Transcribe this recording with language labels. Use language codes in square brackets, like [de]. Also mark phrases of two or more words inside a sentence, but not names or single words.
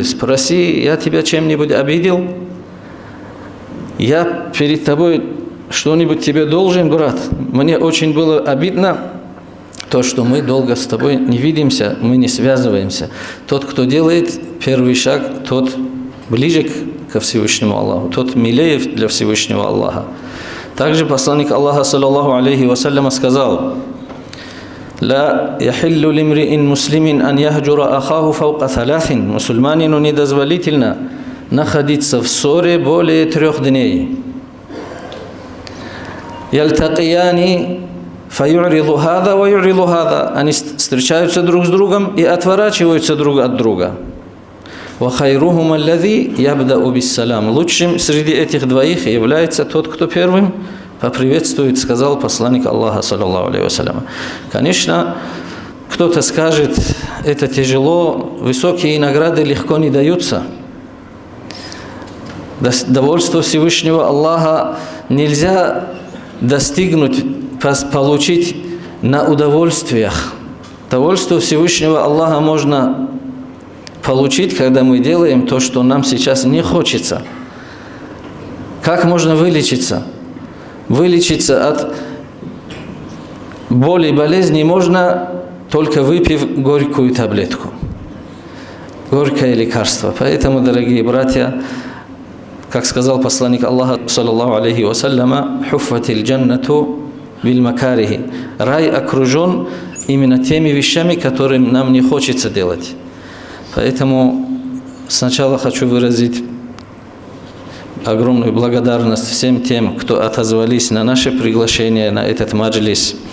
[ru] Спроси, я тебя чем-нибудь обидел? Я перед тобой что-нибудь тебе должен, брат? Мне очень было обидно то, что мы долго с тобой не видимся, мы не связываемся. Тот, кто делает первый шаг, тот ближе ко Всевышнему Аллаху, тот милее для Всевышнего Аллаха. Также посланник Аллаха, [ar] صلى الله عليه وسلم, [ru] сказал: [ar] «لا يحل لامرئ مسلم أن يهجر أخاه فوق ثلاث». [ru] Мусульманину недозволительно находиться в ссоре более 3 дней. [ar] «يلتقيان فيعرض هذا ويعرض هذا». [ru] Они встречаются друг с другом и отворачиваются друг от друга. [ar] «وخيرهم الذي يبدأ بالسلام». [ru] Лучшим среди этих двоих является тот, кто первым поприветствует, сказал посланник Аллаха, [ar] صلى الله عليه وسلم. [ru] Конечно, кто-то скажет, это тяжело, высокие награды легко не даются. Довольство Всевышнего Аллаха нельзя достигнуть, получить на удовольствиях. Довольство Всевышнего Аллаха можно получить, когда мы делаем то, что нам сейчас не хочется. Как можно вылечиться? Вылечиться от боли и болезней можно, только выпив горькую таблетку. Горькое лекарство. Поэтому, дорогие братья, как сказал посланник Аллаха, [ar] صلى الله عليه وسلم, «حفت الجنة بالمكاره». [ru] Рай окружен именно теми вещами, которым нам не хочется делать. Поэтому сначала хочу выразить огромную благодарность всем тем, кто отозвались на наше приглашение на этот маджлис.